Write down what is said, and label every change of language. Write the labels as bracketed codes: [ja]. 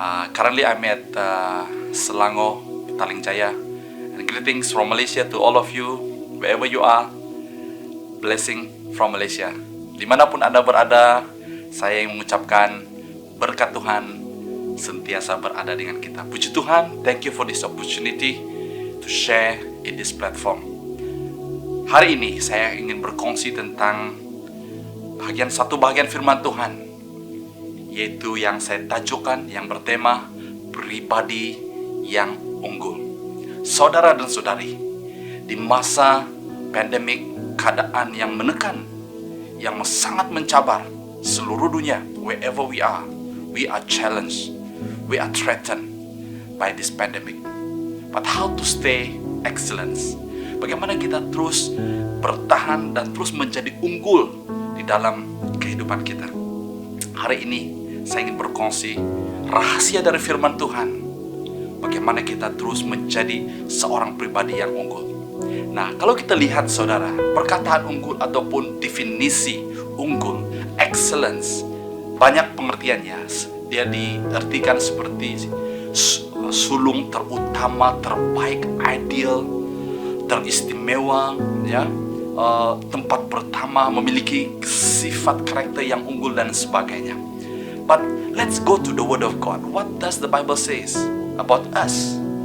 [en] Currently I'm at Selangor, Petaling Jaya. And greetings from Malaysia to all of you, wherever you are. Blessing from Malaysia. [id] Dimanapun Anda berada, saya ingin mengucapkan berkat Tuhan sentiasa berada dengan kita. Puji Tuhan, [en] thank you for this opportunity to share in this platform. [id] Hari ini saya ingin berkongsi tentang satu bagian firman Tuhan, yaitu yang saya tajukan, yang bertema pribadi yang unggul. Saudara dan saudari, di masa pandemik, keadaan yang menekan, yang sangat mencabar seluruh dunia, [en] wherever we are challenged, we are threatened by this pandemic. But how to stay excellence? [id] Bagaimana kita terus bertahan dan terus menjadi unggul di dalam kehidupan kita. Hari ini saya ingin berkongsi rahasia dari firman Tuhan, bagaimana kita terus menjadi seorang pribadi yang unggul. Nah, kalau kita lihat saudara, perkataan unggul ataupun definisi unggul, excellence, banyak pengertiannya. Dia diartikan seperti sulung, terutama, terbaik, ideal, teristimewa, ya, tempat pertama, memiliki sifat karakter yang unggul dan sebagainya. [en] But let's go to the Word of God. What does the Bible says about us?